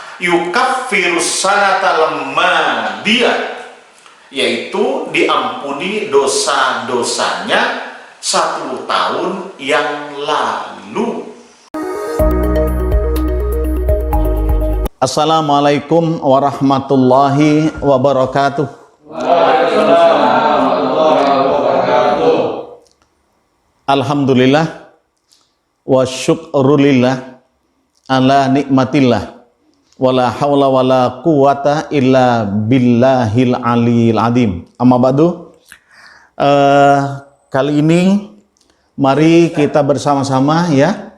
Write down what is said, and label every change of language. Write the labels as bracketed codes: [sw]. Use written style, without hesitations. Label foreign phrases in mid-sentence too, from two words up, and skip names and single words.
[ar] يكفر السنة الماضية, [id] yaitu diampuni dosa-dosanya 1 tahun yang lalu. [ar] السلام عليكم ورحمة الله وبركاته. وعليكم السلام ورحمة الله وبركاته. الحمد لله والشكر لله على نعمة الله ولا حول ولا قوة إلا بالله العلي العظيم. أما بعد. [id] Kali ini mari kita bersama-sama ya.